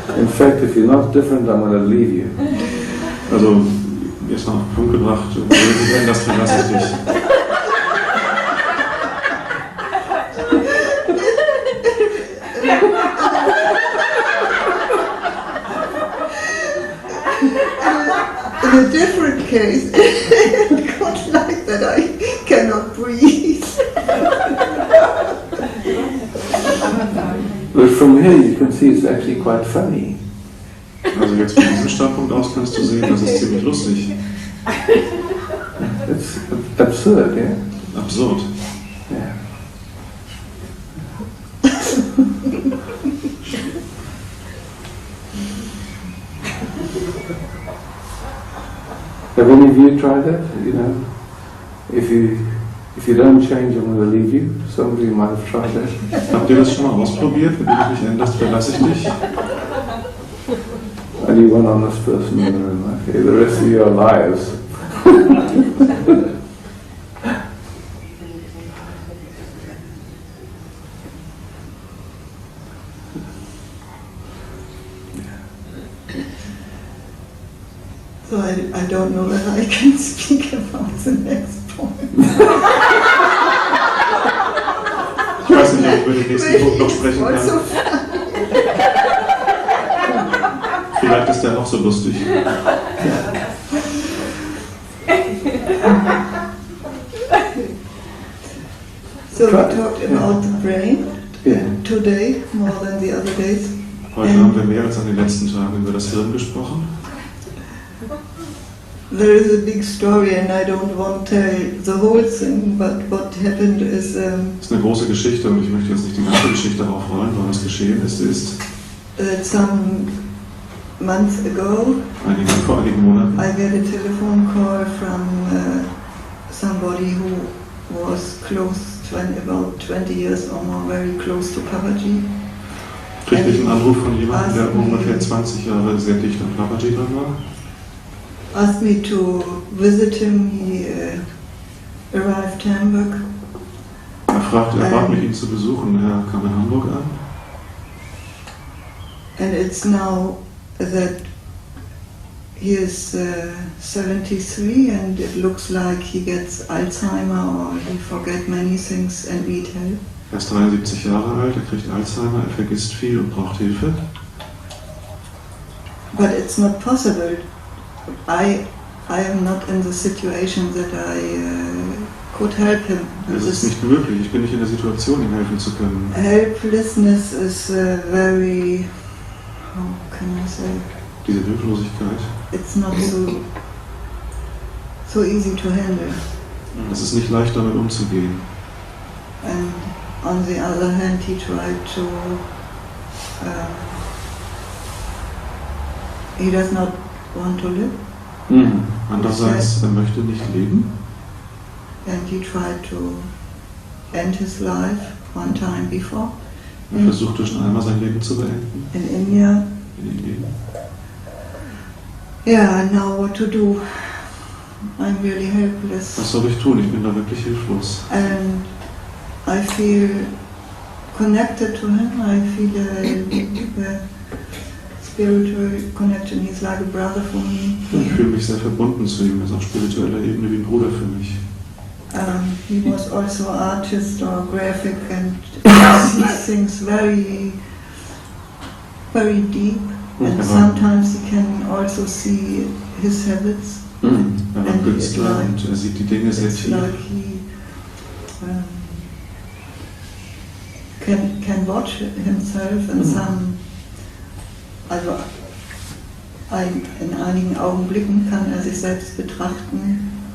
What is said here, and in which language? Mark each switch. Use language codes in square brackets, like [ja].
[en] In fact, if you're not different, I'm going to leave you. [de] Also, erstmal auf den Punkt gebracht, wenn das verlasse ich dich. [en] In a different case, it got like that I cannot breathe. But from here you can see it's actually quite funny. [de] Also jetzt von diesem Standpunkt aus kannst du sehen, das ist ziemlich lustig. [en] It's absurd, yeah? [de] Absurd. [en] Yeah. Have any of you tried that? You know, if you don't change, I'm going to leave you. Some of you might have tried that. [de] Habt ihr das schon mal ausprobiert? Wenn du mich nicht änderst, verlasse ich dich. [en] Only one honest person in the room. Okay, the rest of you are liars. So I don't know whether I can speak about the next point. [de] Ich weiß nicht, ob ich über den nächsten Punkt noch sprechen kann. Vielleicht ist der auch so lustig. [en] So we talked about the brain today more than the other days. [de] Heute haben wir mehr als an den letzten Tagen über das Hirn gesprochen. [en] There is a big story and I don't want to tell the whole thing, but what happened is... [de] Das ist eine große Geschichte und ich möchte jetzt nicht die ganze Geschichte aufrollen, weil was geschehen ist, [en] some months ago, [de] vor einigen Monaten, [en] I get a telephone call from somebody who was about 20 years or more, very close to Papaji. [de] Kriegte ich einen Anruf von jemandem, der ungefähr 20 Jahre sehr dicht an Papaji dran war. [en] Asked me to visit him. He arrived in Hamburg. [de] Er bat mich, ihn zu besuchen. Er kam in Hamburg an. [en] And it's now that he is 73 and it looks like he gets Alzheimer or he forgets many things and need help. [de] Er ist 73 Jahre alt, er kriegt Alzheimer, er vergisst viel und braucht Hilfe. [en] But it's not possible. I am not in the situation that I could help him. [de] Es ist nicht möglich, ich bin nicht in der Situation, ihm helfen zu können. [en] Helplessness is very, how can I say? [de] Diese Hilflosigkeit. [en] It's not so easy to handle. [de] Es ist nicht leicht, damit umzugehen. [en] And on the other hand, he tried to. He does not want to live. [de] Andererseits, er möchte nicht leben. [en] And he tried to end his life one time before. [de] Er versuchte schon einmal sein Leben zu beenden. [en] In India. [de] In Indien. [en] Yeah, and now what to do? I'm really helpless. [de] Was soll ich tun? Ich bin da wirklich hilflos. [en] And I feel connected to him. I feel a spiritual connection. He's like a brother for me. [de] Ich fühle mich sehr verbunden zu ihm. Er ist auf spiritueller Ebene wie ein Bruder für mich. [en] He was also artist or graphic and sees things very, very deep. And sometimes he can also see his habits. [de] Er war Künstler und er sieht die Dinge sehr tief. [en] Like he can watch himself in some. [de] Also in einigen Augenblicken kann er sich selbst betrachten.